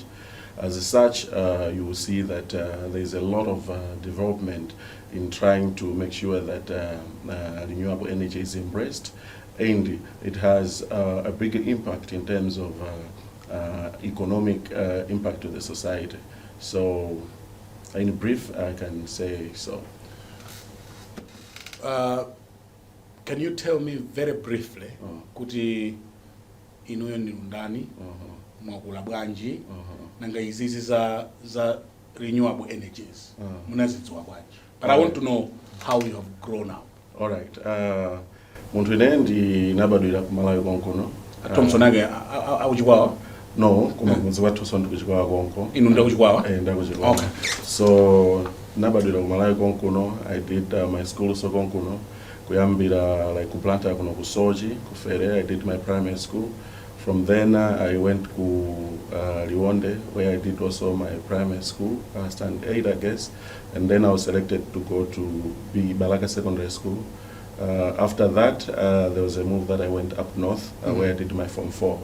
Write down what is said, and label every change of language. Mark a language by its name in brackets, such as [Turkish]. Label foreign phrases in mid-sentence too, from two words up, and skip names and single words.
[English] As such, you will see that there is a lot of development in trying to make sure that renewable energy is embraced, and it has a bigger impact in terms of economic impact to the society. So, in brief, I can say so. Can you tell me very briefly, [Nyanja] kuti inuyo ndi ndani, mwakula bwanji, nanga izizi za [English] renewable energies, [Nyanja] munazidziwa bwanji? [English] But I want to know how you have grown up. All right. [Nyanja] Muntu ine ndi nabadwira ku Malawi konkono. Thomson ake akuchikwawa? No, kuma mudzi wa Thomson ndikuchikwawa konko. Inu ndakuchikwawa? Ndakuchikwawa. Okay. So nabadwira ku Malawi konkono. [English] I did my school so konkono. [Nyanja] Kuyambira like kuplanta kuno ku Soji, ku Fere. [English] I did my primary school. From then I went to Liwonde, where I did also my primary school, standard 8 I guess, and then I was selected to go to Balaka Secondary School. After that, there was a move that I went up north, where I did my Form 4.